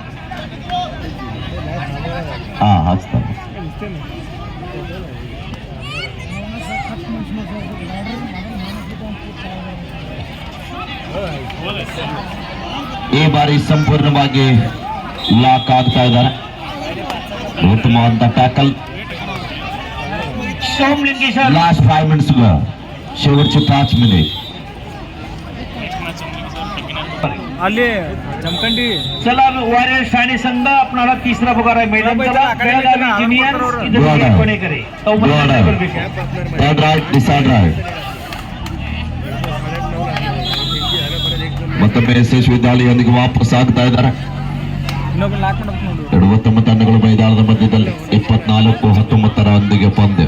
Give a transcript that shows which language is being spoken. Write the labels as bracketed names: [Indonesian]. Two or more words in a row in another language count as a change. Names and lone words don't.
[Kannada] ಹಾಕ್ತಾರೆ. ಈ ಬಾರಿ ಸಂಪೂರ್ಣವಾಗಿ ಲಾಕ್ ಆಗ್ತಾ ಇದ್ದಾರೆ. ಉತ್ತಮವಾದ ಟ್ಯಾಕಲ್. सोमलिंगेश्वर [English] last 5 minutes [Marathi] शेवटचे 5 मिनिट. [Kannada] ಅಲ್ಲಿ ಜಮಖಂಡಿ [Marathi] चला वॉरियर ठाणे संघ आपणाला तिसरा पुकार आहे मैदानाचा. बेळगावी ज्युनियर इथे कोणेकरे [English] third right decide right. [Kannada] ಮತ್ತೊಮ್ಮೆ ಯಶಸ್ವಿ ದಾಳಿಯೊಂದಿಗೆ ವಾಪಸ್ ಆಗ್ತಾ ಇದ್ದಾರೆ. ಇನ್ನೊಬ್ಬ ಲಾಕ್ ಮಾಡಬೇಕು ನೋಡು. 29 ತಂಡಗಳು ಮೈದಾನದ ಮಧ್ಯದಲ್ಲಿ 24-19 ಪಂದ್ಯ.